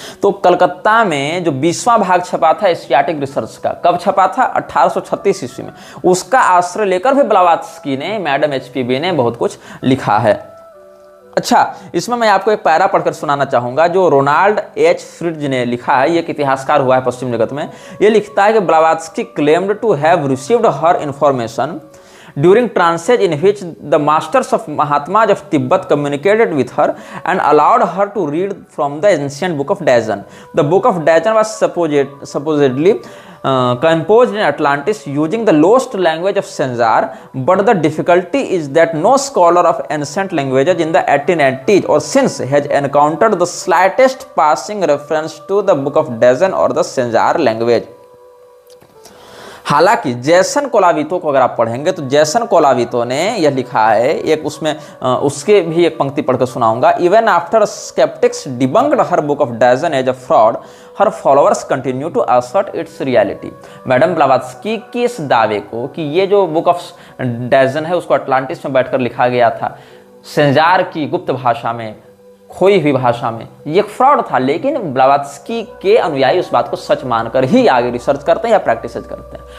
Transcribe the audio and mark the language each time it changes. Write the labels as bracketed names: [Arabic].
[Hindi] तो कलकत्ता में जो 20वां भाग छपा था एशियाटिक रिसर्च का, कब छपा था? 1836 ईस्वी में। उसका आश्रय लेकर भी ब्लावत्स्की ने, मैडम HPB ने बहुत कुछ लिखा है। अच्छा, इसमें मैं आपको एक पैरा पढ़कर सुनाना चाहूंगा जो रोनाल्ड H. फ्रिट्ज ने लिखा है। ये एक इतिहासकार हुआ है पश्चिम जगत में। ये लिखता है कि [English] Blavatsky claimed to have received her information during transit in which the masters of Mahatmas of Tibet communicated with her and allowed her to read from the ancient book of Dajan. The book of Dajan was supposedly composed in Atlantis using the lost language of Sanjar, but the difficulty is that no scholar of ancient languages in the 1880s or since has encountered the slightest passing reference to the book of Dajan or the Sanjar language. [Hindi] हालांकि जैसन कोलावितो को अगर आप पढ़ेंगे तो जैसन कोलावितो ने यह लिखा है, एक उसमें उसके भी एक पंक्ति पढ़कर सुनाऊंगा। [English] Even after sceptics debunked her book of Dzyan as a fraud, her followers continue to assert its reality. [Hindi] Madam Blavatsky के इस दावे को कि ये जो बुक ऑफ डैजन है उसको अटलांटिस में बैठकर लिखा गया था, संजार की गुप्त भाषा में, खोई हुई भाषा में, ये फ्रॉड था, लेकिन ब्लावत्स्की के अनुयायी उस बात को सच मानकर ही आगे रिसर्च करते हैं या प्रैक्टिस करते हैं।